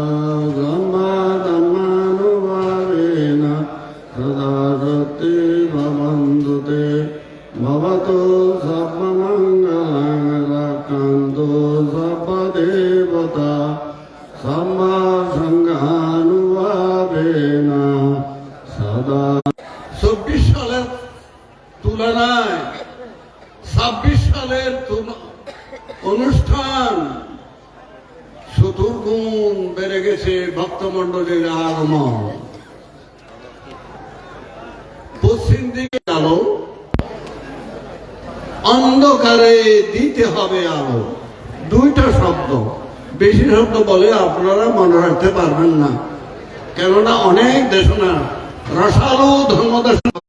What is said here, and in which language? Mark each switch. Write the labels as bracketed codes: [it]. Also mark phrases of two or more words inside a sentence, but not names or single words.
[pi] Samba Dhammanubhavena Sadasati Bhavandute Bhavatu Sabba Mangalam Rakanto Sabba Devata Samma Sanghanuvavena Sada [bn] 24 সালের তুলনায় 26 সালের অনুষ্ঠান চতুর্গুণ বেড়ে গেছে ভক্তমণ্ডলীর আগমন পশ্চিম দিকে আলো অন্ধকারে দিতে হবে আলো দুইটা শব্দ বেশি শব্দ বলে আপনারা মনে রাখতে পারবেন না কেননা অনেক দেশনা রসালো ধর্মদেশ